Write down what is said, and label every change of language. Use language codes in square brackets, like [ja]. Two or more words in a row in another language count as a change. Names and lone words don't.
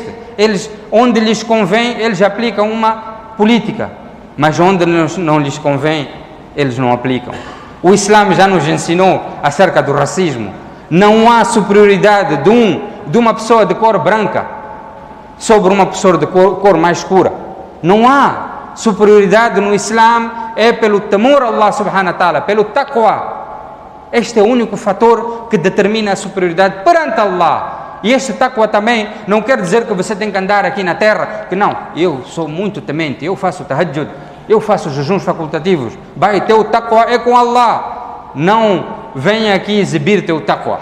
[pt] Eles, onde lhes convém, eles aplicam uma política, mas onde não lhes convém, eles não aplicam. O Islã já nos ensinou acerca do racismo. Não há superioridade de uma pessoa de cor branca sobre uma pessoa de cor mais escura. Não há superioridade no Islã é pelo temor a [ar] الله سبحانه وتعالى, [pt] pelo taqwa. Este é o único fator que determina a superioridade perante Allah. E este taqwa também não quer dizer que você tem que andar aqui na terra, que não, eu sou muito temente, eu faço tahajjud, eu faço jejuns facultativos. Vai, teu taqwa é com Allah. Não venha aqui exibir teu taqwa.